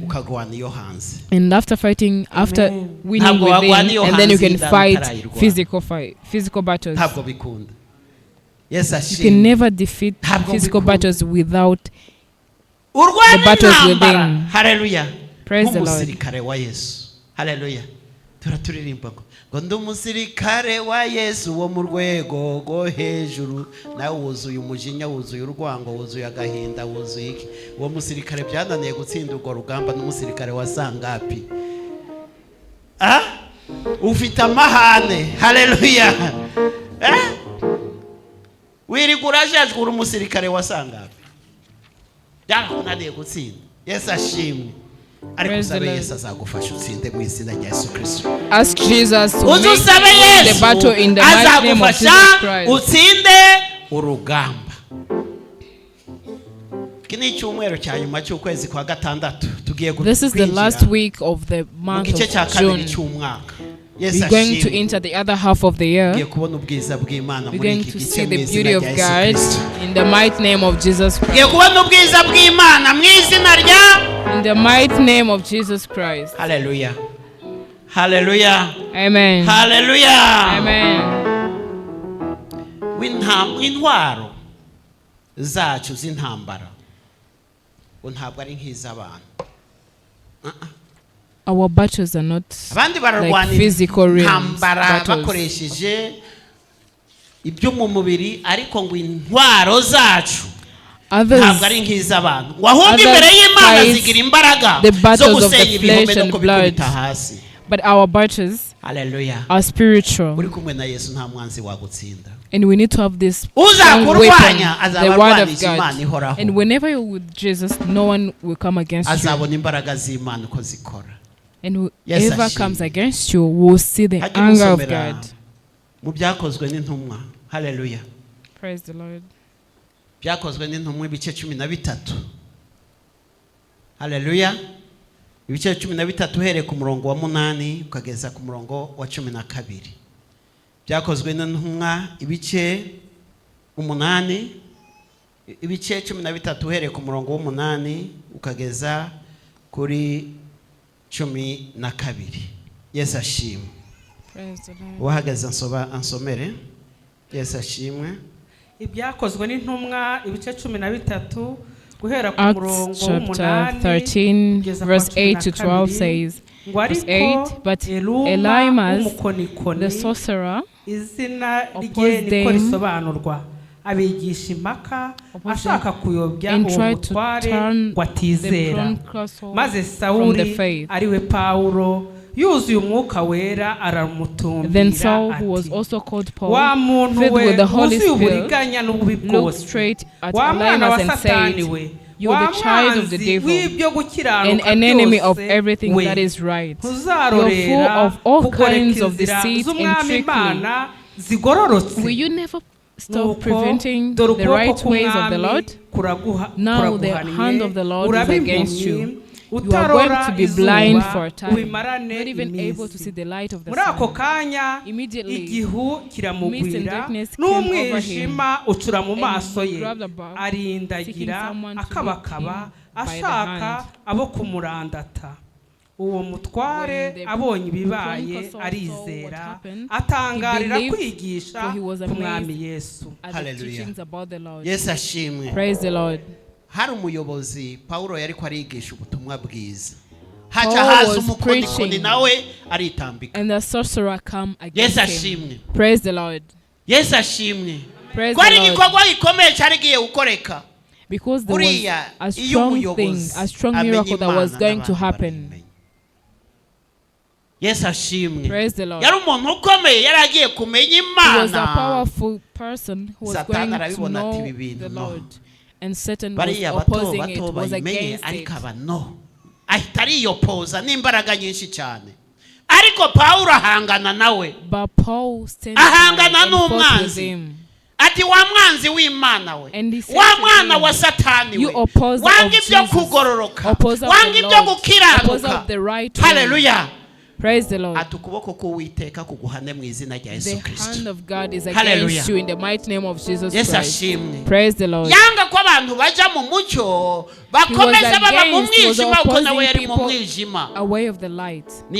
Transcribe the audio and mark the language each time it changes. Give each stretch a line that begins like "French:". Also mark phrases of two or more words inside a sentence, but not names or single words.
English: And after fighting, after winning within, and then you can fight physical battles. You can never defeat physical battles without the battles within. Hallelujah. Praise the Lord. Hallelujah.
Kinyarwanda: Ngo ndi umusirikare wa Yesu wo mu rwego rwo hejuru, nawe wuzuye umujinya, wuzuye urwango, wuzuye agahinda, wuzuye iki. Uwo musirikare byananiye gutsinda urwo rugamba n'umusirikare wa sangapi? Ufite amahane. Haleluya. Wirigura jajwe uri umusirikare wa sangapi? Byananiye gutsinda. Yesu ashimwe.
English: Praise the Lord. Ask Jesus to win the battle in the mighty name of Jesus Christ. This is the last week of the month of June. We're going to enter the other half of the year. We're going to see the beauty of God in the mighty name of Jesus Christ. In the mighty name of Jesus Christ. Hallelujah. Hallelujah. Amen. Hallelujah. Amen.
Kinyarwanda: Intwaro zacu z'intambara ntabwo ari nk'iz'abantu.
English: Our battles are not like physical realms battles. Others fight the battles of the flesh and blood, but our battles are spiritual. And we need to have this strong weapon, the word of God. And whenever you're with Jesus, no one will come against you. And whoever comes against you will see the anger of God. Hallelujah. Praise the Lord.
Kinyarwanda: Byakozwe n'intumwa ibice 13.
English: Hallelujah.
Kinyarwanda: Ibice 13 uhereye ku murongo wa 8 ukageza ku murongo wa 12. Byakozwe n'intumwa ibice 8, ibice 13 uhereye ku murongo wa 8 ukageza kuri 12. Yesu ashimwe.
English: Praise the Lord.
Kinyarwanda: Wahagaze ansomere. Yesu ashimwe. Ibyakozwe n'intumwa ibice 13 guhera ku
English: Acts
Kinyarwanda: murongo
English: chapter 13 verse 8 to 12 says, verse 8, but Elymas the sorcerer
Kinyarwanda: izina rye niko risobanurwa abigisha impaka ashaka kuyobya umutware watizera maze Sawuli ariwe Paulo yuzuye umwuka wera aramutumbira.
English: Then Saul, who was also called Paul,
Kinyarwanda: wa muntu
English: filled with the Holy
Kinyarwanda: wuzuye
English: Spirit,
Kinyarwanda: uburiganya n'ububi
English: looked
Kinyarwanda: bwose
English: straight at
Kinyarwanda: wa mwana wa
English: Elymas and
Kinyarwanda: Satani
English: said,
Kinyarwanda: we
English: You're the child of the devil and an enemy of everything that is right. You're full of all kinds of deceit and trickery. Will you never stop preventing the right ways of the Lord? Now the hand of the Lord is against you. You are going to be blind for a time, not even able to see the light of the sun. Immediately, mist and darkness came over him, and he grabbed a bag, seeking someone to lift him by the hand.
Kinyarwanda: uwo mutware abonye ibibaye arizera atangarira kwigisha ku mwami Yesu. Hallelujah. Yesu ashimwe.
English: Praise the Lord.
Kinyarwanda: Hari umuyobozi Paulo yari ko arigisha ubutumwa bwiza. Haca haza umukonikoni nawe aritambika.
English: And the sorcerer come against
Kinyarwanda: Yesu ashimwe.
English: Praise the Lord.
Kinyarwanda: Yesu ashimwe.
English: Praise the Lord.
Kinyarwanda: Kwari gikorwa gikomeye cyari giye gukoreka.
English: Because there was a strong thing, a strong miracle that was going to happen.
Kinyarwanda: Yes, ashimwe.
English: Praise the Lord.
Kinyarwanda: Yari umuntu ukomeye yari agiye kumenya Imana.
English: He was a powerful person who was going to know the Lord. And Satan was opposing it, was against it.
Kinyarwanda: Ahita ariyopoza n'imbaraga nyinshi cyane. Ariko Paulo ahangana nawe.
English: But Paul stands
Kinyarwanda: ahangana n'umwanzi. Ati wa mwanzi w'Imana we. Wa mwana wa Satani we. Wanga ibyo kugororoka. Wanga ibyo gukiranuka.
English: Hallelujah. Praise the Lord. The hand of God is against you in the mighty name of Jesus Christ. Praise the Lord. He was opposing people away of the light.